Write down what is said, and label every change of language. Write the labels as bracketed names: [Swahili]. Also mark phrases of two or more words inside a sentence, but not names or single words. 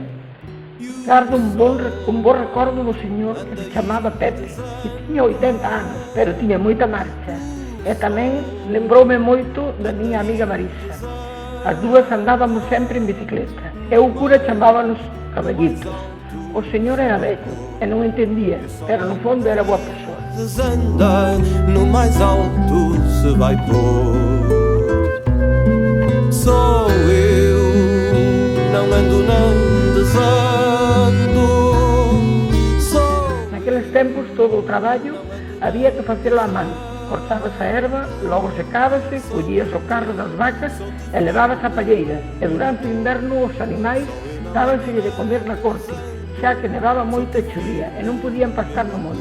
[Galician] Gardo un bo recordo do señor que se chamaba Pepe, que tiña 80 anos, pero tiña moita marcha. E tamén lembroume moito da miña amiga Marisa. As dúas andábamos sempre en bicicleta, e o cura chamábanos caballitos. O señor era vello, e non entendía, pero no fondo era boa persoa. [Portuguese] desanda no mais alto se vai pôr. Sou eu, não ando nem desando. [Galician] Naqueles tempos todo o traballo había que facelo a man. Cortabas a erva, logo secábase, collías o carro das vacas e levabas a palleira, e durante o inverno os animais dábanselle de comer na corte, xa que nevaba moito e chovía e non podían pastar no monte.